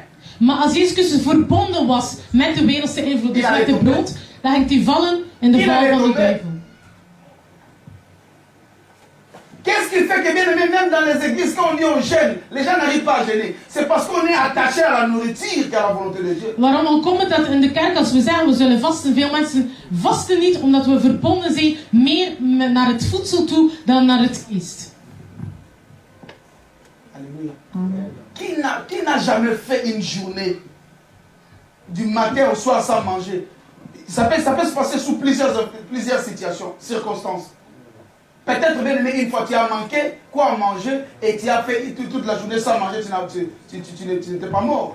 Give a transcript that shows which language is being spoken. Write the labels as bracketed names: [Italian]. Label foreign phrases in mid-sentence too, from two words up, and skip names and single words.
[Dutch] maar als Jezus Christus verbonden was met de wereldse invloed, dus met het brood, dan ging hij vallen in de val van de duivel. [French] Qu'est-ce qui fait que bien aimé, même dans les églises, quand on dit on jeûne, les gens n'arrivent pas à jeûner. C'est parce qu'on est attaché à la nourriture qu'à la volonté de Dieu. [Dutch] Waarom komt het dat in de kerk als we zeggen we zullen vasten, veel mensen vasten niet omdat we verbonden zijn meer naar het voedsel toe dan naar het geest. [French] Alléluia. Amen. Qui n'a jamais fait une journée du matin au soir sans manger? Ça peut se passer sous plusieurs situations, circonstances. Peut-être bien aimé, une fois tu as manqué quoi manger et tu as fait toute la journée sans manger, tu n'étais pas mort.